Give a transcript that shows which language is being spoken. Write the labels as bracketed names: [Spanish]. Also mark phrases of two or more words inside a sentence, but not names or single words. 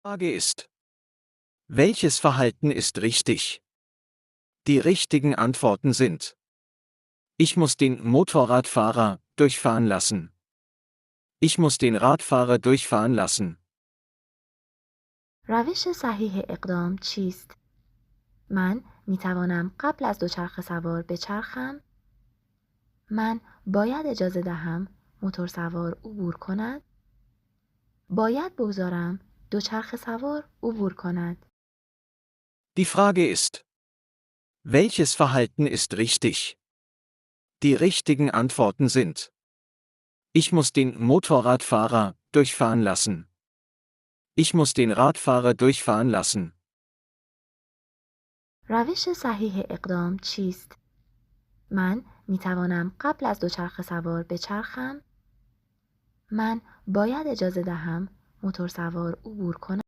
[German] Frage ist: Welches Verhalten ist richtig? Die richtigen Antworten sind: Ich muss den Motorradfahrer durchfahren lassen. Ich muss den Radfahrer durchfahren lassen. [Persian] روش صحیح اقدام چیست؟ من می توانم قبل از دوچرخه سوار بچرخم؟ من باید اجازه دهم موتور سوار عبور کند؟ باید بگذارم دوچرخه سوار عبور کند. [German] Die Frage ist: Welches Verhalten ist richtig? Die richtigen Antworten sind: Ich muss den Motorradfahrer durchfahren lassen. Ich muss den Radfahrer durchfahren lassen. [Persian] روش صحیح اقدام چیست؟ من می توانم قبل از دوچرخه سوار بچرخم؟ من باید اجازه دهم موتور سوار عبور کند؟